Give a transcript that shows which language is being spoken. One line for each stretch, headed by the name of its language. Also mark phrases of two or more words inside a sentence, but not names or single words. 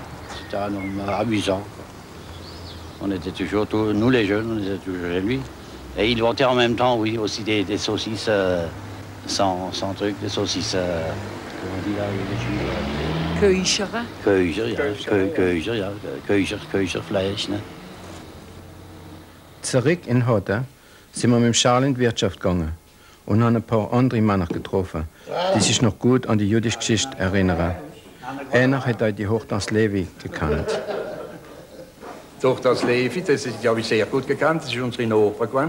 French: C'était un homme amusant. On était toujours, nous les jeunes, on était toujours chez lui. Et il vendait en même temps, oui, aussi des saucisses sans truc, des saucisses, comment on dit là, Köicherfleisch, ne?
German: Zurück in Hotte sind wir mit Charles in die Wirtschaft gegangen und haben ein paar andere Männer getroffen, die sich noch gut an die jüdische Geschichte erinnern. Einer hat auch die Hortense Levi gekannt. Hortense Levi, das habe ich sehr gut gekannt, das ist unsere Nachbarin gewesen.